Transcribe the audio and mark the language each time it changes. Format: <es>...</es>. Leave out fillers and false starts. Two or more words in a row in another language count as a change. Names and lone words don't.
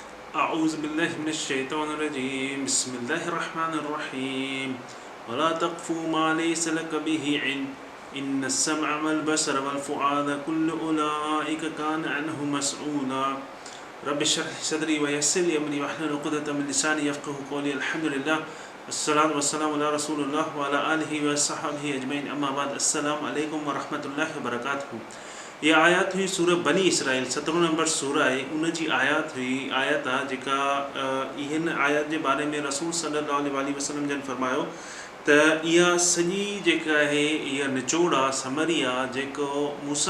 <ar>أعوذ بالله من الشيطان الرجيم بسم الله الرحمن الرحيم ولا تقف ما ليس لك به علم إن السمع والبصر والفؤاد كل أولئك كان عنه مسؤولا رب اشرح لي صدري ويسر لي أمري واحلل عقدة من لساني يفقهوا قولي الحمد لله الصلاة والسلام على رسول الله وعلى آله وصحبه أجمعين أما بعد السلام عليكم ورحمة الله وبركاته.</ar> <hi>ये आयत हुई</hi> <sd>सूरह बनी इसराइल 17 नंबर सूरह आहे उन जी आयत आहे जेका इन आयत जे बारे में रसूल</sd> <ar>صلى الله عليه وسلم</ar> <sd>जन फरमायो त इहा सॼी जेका आहे इहा निचोड़ आहे समरी आहे जेको मूसा</sd>